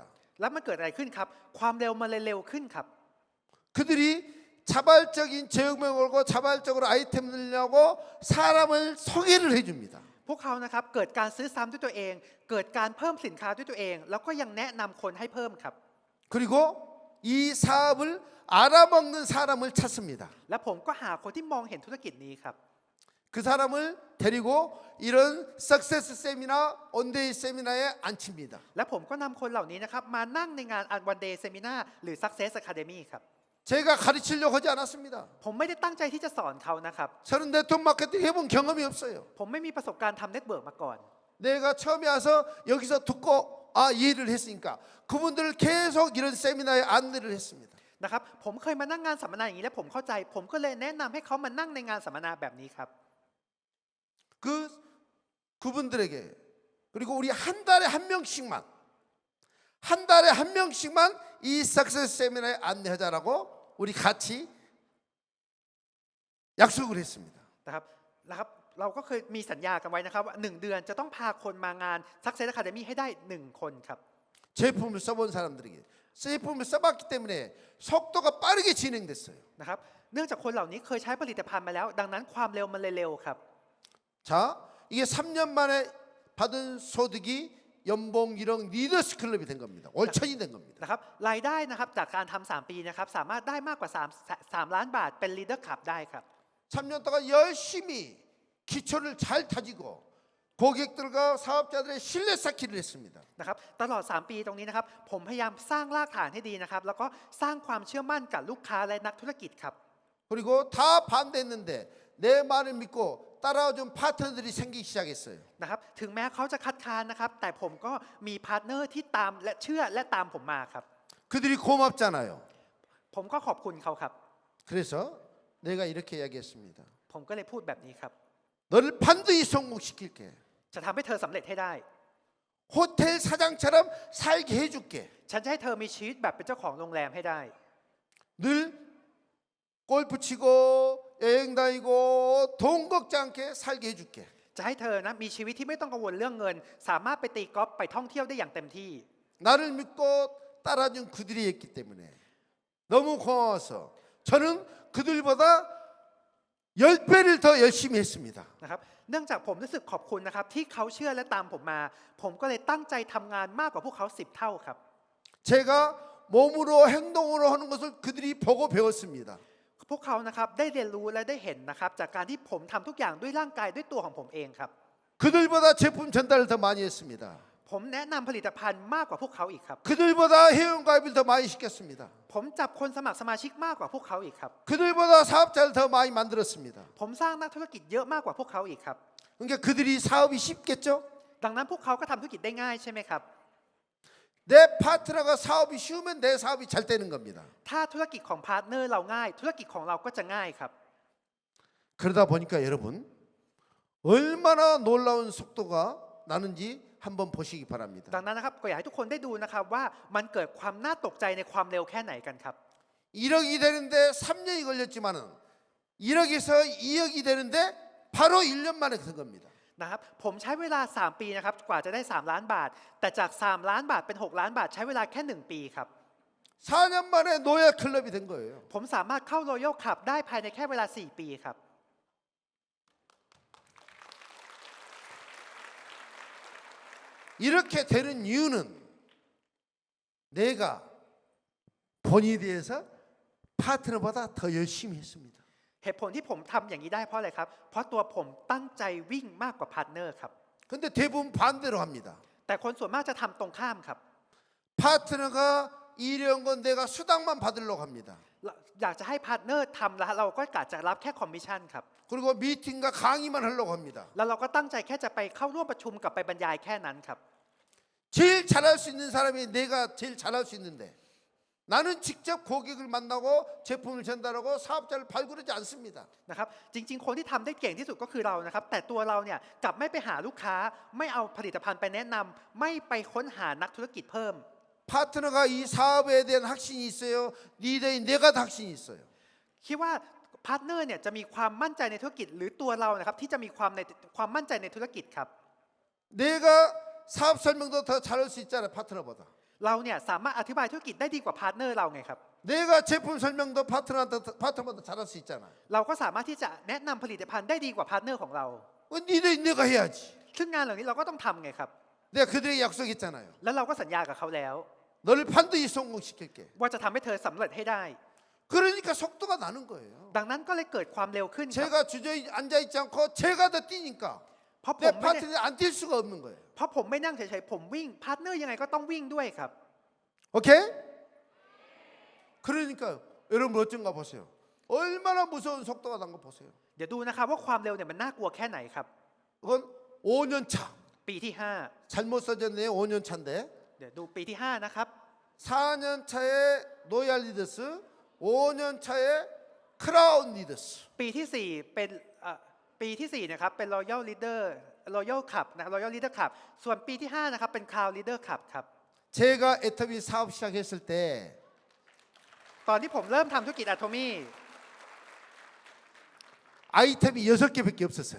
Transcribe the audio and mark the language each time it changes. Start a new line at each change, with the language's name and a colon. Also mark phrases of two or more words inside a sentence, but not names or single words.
Thai: แล้วมันเกิดอะไรขึ้นครับความเร็วมันเลยเร็วขึ้นครับ
Korean: 그들이 자발적인 제휴명을 걸고 자발적으로 아이템을 늘려고 사람을 소개를 해줍니다.
Thai: พวกเขานะครับเกิดการซื้อซ้ำด้วยตัวเอง เกิดการเพิ่มสินค้าด้วยตัวเอง แล้วก็ยังแนะนำคนให้เพิ่มครับ
Korean: 그리고 이 사업을 알아먹는 사람을 찾습니다.
Thai: และผมก็หาคนที่มองเห็นธุรกิจนี้ครับ
Korean: 그 사람을 데리고 이런 석세스 세미나, 온데이 세미나에 앉힙니다.
Thai: และผมก็นำคนเหล่านี้นะครับมานั่งในงาน One Day Seminar หรือ Success Academy ครับ
Korean: 제가 가르치려고 하지 않았습니다.
Thai: ผมไม่ได้ตั้งใจที่จะสอนเขานะครับ
Korean: 저는
English: network marketing
Korean: 해본 경험이 없어요.
Thai: ผมไม่มีประสบการณ์ทำเน็ตเวิร์กมาก่อน
Korean: 내가 처음에 와서 여기서 듣고 이해를 했으니까 그분들을 계속 이런 세미나에 안내를 했습니다.
Thai: นะครับผมเคยมานั่งงานสัมมนาอย่างนี้และผมเข้าใจ ผมก็เลยแนะนำให้เขามานั่งในงานสัมมนาแบบนี้ครับ
Korean: 그분들에게 그리고 우리 한 달에 한 명씩만 이 석세스 세미나에 안내하자라고 우리 같이 약속을 했습니다.
Thai: นะครับเราก็เคยมีสัญญากันไว้นะครับว่า1 เดือนจะต้องพาคนมางาน Success Academy ให้ได้1 คนครับ
Korean: 제품을 써본 사람들에게 제품을 써봤기 때문에 속도가 빠르게 진행됐어요.
Thai: นะครับเนื่องจากคนเหล่านี้เคยใช้ผลิตภัณฑ์มาแล้ว ดังนั้นความเร็วมันเลยเร็วครับ
Korean: 자, 이게 3년 만에 받은 소득이 연봉 1억 리더스 클럽이 된 겁니다. 월천이 된 겁니다.
Thai: นะครับรายได้นะครับจากการทำ3 ปีนะครับสามารถได้มากกว่า3 ล้านบาทเป็น Leader Club ได้ครับ
Korean: 3년 동안 열심히 기초를 잘 다지고 고객들과 사업자들의 신뢰 쌓기를 했습니다.
Thai: นะครับตลอด3 ปีตรงนี้นะครับผมพยายามสร้างรากฐานให้ดีนะครับแล้วก็สร้างความเชื่อมั่นกับลูกค้าและนักธุรกิจครับ
Korean: 그리고 다 반대했는데 내 말을 믿고 따라와준 파트너들이 생기기 시작했어요.
Thai: นะครับถึงแม้เขาจะคัดค้านนะครับแต่ผมก็มีพาร์ทเนอร์ที่ตามและเชื่อและตามผมมาครับ
Korean: 그들이 고맙잖아요.
Thai: ผมก็ขอบคุณเขาครับ
Korean: 그래서 내가 이렇게 이야기했습니다.
Thai: ผมก็เลยพูดแบบนี้ครับ
Korean: 너를 반드시 성공시킬게.
Thai: จะทำให้เธอสำเร็จให้ได้
Korean: 호텔 사장처럼 살게 해줄게.
Thai: ฉันจะให้เธอมีชีวิตแบบเป็นเจ้าของโรงแรมให้ได้
Korean: 늘 골프 치고 여행 다니고 돈 걱정 않게 살게 해줄게.
Thai: จะให้เธอนะมีชีวิตที่ไม่ต้องกังวลเรื่องเงิน สามารถไปตีกอล์ฟไปท่องเที่ยวได้อย่างเต็มที่
Korean: 나를 믿고 따라준 그들이 했기 때문에 너무 고마워서 저는 그들보다 10배를 더 열심히 했습니다.
Thai: นะครับเนื่องจากผมรู้สึกขอบคุณนะครับที่เขาเชื่อและตามผมมา ผมก็เลยตั้งใจทำงานมากกว่าพวกเขา10 เท่าครับ
Korean: 제가 몸으로 행동으로 하는 것을 그들이 보고 배웠습니다.
Thai: พวกเขานะครับได้เรียนรู้และได้เห็นนะครับจากการที่ผมทำทุกอย่างด้วยร่างกายด้วยตัวของผมเองครับ
Korean: 그들보다 제품 전달을 더 많이 했습니다.
Thai: ผมแนะนำผลิตภัณฑ์มากกว่าพวกเขาอีกครับ
Korean: 그들보다 회원가입을 더 많이 시켰습니다.
Thai: ผมจับคนสมัครสมาชิกมากกว่าพวกเขาอีกครับ
Korean: 그들보다 사업자를 더 많이 만들었습니다.
Thai: ผมสร้างนักธุรกิจเยอะมากกว่าพวกเขาอีกครับ
Korean: 그러니까 그들이 사업이 쉽겠죠?
Thai: ดังนั้นพวกเขาก็ทำธุรกิจได้ง่ายใช่ไหมครับ
Korean: 내 파트너가 사업이 쉬우면 내 사업이 잘 되는 겁니다.
Thai: ถ้าธุรกิจของพาร์ทเนอร์เราง่าย ธุรกิจของเราก็จะง่ายครับ
Korean: 그러다 보니까 여러분 얼마나 놀라운 속도가 나는지 한번 보시기 바랍니다.
Thai: ดังนั้นนะครับก็อยากให้ทุกคนได้ดูนะครับว่ามันเกิดความน่าตกใจในความเร็วแค่ไหนกันครับ
Korean: 1억이 되는데 3년이 걸렸지만은 1억에서 2억이 되는데 바로 1년 만에 된 겁니다.
Thai: นะครับผมใช้เวลา3 ปีนะครับกว่าจะได้3 ล้านบาท แต่จาก3 ล้านบาทเป็น6 ล้านบาทใช้เวลาแค่1 ปีครับ
Korean: 4년 만에 노예 클럽이 된 거예요.
Thai: ผมสามารถเข้า Royal Club ได้ภายในแค่เวลา4 ปีครับ
Korean: 이렇게 되는 이유는 내가 본인에 대해서 파트너보다 더 열심히 했습니다.
Thai: เหตุผลที่ผมทำอย่างนี้ได้เพราะอะไรครับ เพราะตัวผมตั้งใจวิ่งมากกว่าพาร์ทเนอร์ครับ
Korean: 근데 대부분 반대로 합니다.
Thai: แต่คนส่วนมากจะทำตรงข้ามครับ
Korean: 파트너가 이런 건 내가 수당만 받으려고 합니다.
Thai: อยากจะให้พาร์ทเนอร์ทำแล้วเราก็กะจะรับแค่คอมมิชชั่นครับ
Korean: 그리고 미팅과 강의만 하려고 합니다.
Thai: แล้วเราก็ตั้งใจแค่จะไปเข้าร่วมประชุมกับไปบรรยายแค่นั้นครับ
Korean: 제일 잘할 수 있는 사람이 내가 제일 잘할 수 있는데 나는 직접 고객을 만나고 제품을 전달하고 사업자를 발굴하지 않습니다.
Thai: นะครับจริงๆคนที่ทำได้เก่งที่สุดก็คือเรานะครับแต่ตัวเราเนี่ยกลับไม่ไปหาลูกค้าไม่เอาผลิตภัณฑ์ไปแนะนำไม่ไปค้นหานักธุรกิจเพิ่ม
Korean: 파트너가 이 사업에 대한 확신이 있어요. 리더인 내가 더 확신이 있어요.
Thai: คิดว่าพาร์ทเนอร์เนี่ยจะมีความมั่นใจในธุรกิจหรือตัวเรานะครับที่จะมีความมั่นใจในธุรกิจครับ
Korean: 내가 사업 설명도 더 잘할 수 있잖아요. 파트너보다.
Thai: เราเนี่ยสามารถอธิบายธุรกิจได้ดีกว่าพาร์ทเนอร์เราไงครับ
Korean: 내가 제품 설명도 파트너보다 잘할 수 있잖아.
Thai: เราก็สามารถที่จะแนะนำผลิตภัณฑ์ได้ดีกว่าพาร์ทเนอร์ของเรา
Korean: 리더인 내가 해야지.
Thai: ซึ่งงานเหล่านี้เราก็ต้องทำไงครับ
Korean: 내가 그들에게 약속했잖아요.
Thai: แล้วเราก็สัญญากับเขาแล้ว
Korean: 너를 반드시 성공시킬게.
Thai: ว่าจะทำให้เธอสำเร็จให้ได้
Korean: 그러니까 속도가 나는 거예요.
Thai: ดังนั้นก็เลยเกิดความเร็วขึ้นครับ
Korean: 제가 주저앉아 있지 않고 제가 더 뛰니까
Thai: เพราะผ
Korean: 내
Thai: มไม่ได้
Korean: 파트너는 안 뛸 수가 없는 거예요.
Thai: เพราะผมไม่นั่งเฉยๆผมวิ่งพาร์ทเนอร์ยังไงก็ต้องวิ่งด้วยครับ
Korean: 오케이? 그러니까 여러분 어쩐가 보세요. 얼마나 무서운 속도가 난 거 보세요.
Thai: เดี๋ยวดูนะครับว่าความเร็วเนี่ยมันน่ากลัวแค่ไหนครับ
Korean: 그건 5년 차.
Thai: ปีที่
Korean: 잘못 써졌네요. 5년 차인데.
Thai: 5 เดี๋ยวดูปีที่ 5 นะครับ
Korean: 4년 차에 노얄 리더스, 5년 차에 크라운 리더스.
Thai: ปีที่ 4 เป็นปีที่ 4 นะครับเป็น Royal Leader Royal Cup นะครับ Royal Leader Cup ส่วนปีที่ 5 นะครับเป็น Crown Leader Cup ครับ
Korean: 제가 애터미 사업 시작했을 때
Thai: ตอนที่ผมเริ่มทำธุรกิจอะโทมี่
Korean: 아이템이 6개밖에 없었어요.